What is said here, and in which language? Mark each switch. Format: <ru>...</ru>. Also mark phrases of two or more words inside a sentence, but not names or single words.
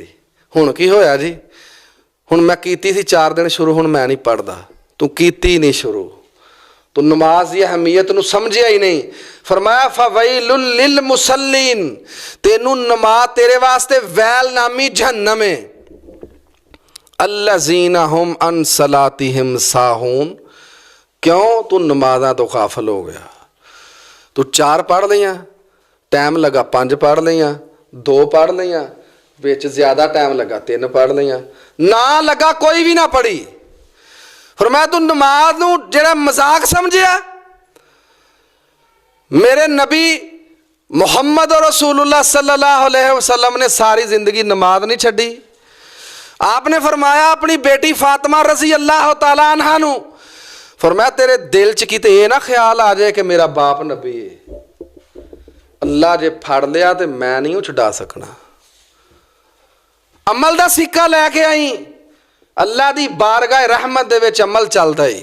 <pa>ہݨ کی ہویا جی? ہݨ میں کیتی سی 4 دن شروع، ہݨ میں نہیں پڑھدا. تو کیتی نہیں شروع، تو نماز کی اہمیت نوں سمجھیا ہی نہیں. فرمایا</pa> <ar>فويل للمصلين,</ar> <pa>تینوں نماز تیرے واسطے ویل نامی جہنم ہے.</pa> <ar>الذين هم عن صلاتهم ساهون, क्यों?</ar> <pa>تو نمازاں تو غافل ہو گیا۔ تو 4 پڑھ لیاں، ٹائم لگا 5 پڑھ لیاں، 2 پڑھ لیاں، وچ زیادہ ٹائم لگا 3 پڑھ لیاں، نہ لگا کوئی بھی نہ پڑھی. فرمایا تو نماز نوں جہڑا مذاق سمجھیا. میرے نبی</pa> <ar>محمد رسول الله صلى الله عليه وسلم</ar> <pa>نے ساری زندگی نماز نہیں چھڈی. آپنے فرمایا اپنی بیٹی فاطمہ</pa> <ar>رضي الله تعالى عنها</ar> <pa>نوں، فرمایا تیرے دل چ کتے یہ نہ خیال آ جائے کہ میرا باپ نبی ہے، اللہ جے پھڑ لیا تو میں نہیں چھڑا سکنا. عمل دا سکہ لیکے آئی، اللہ دی بارگاہ رحمت دے وچ عمل چلدا ہے.</pa>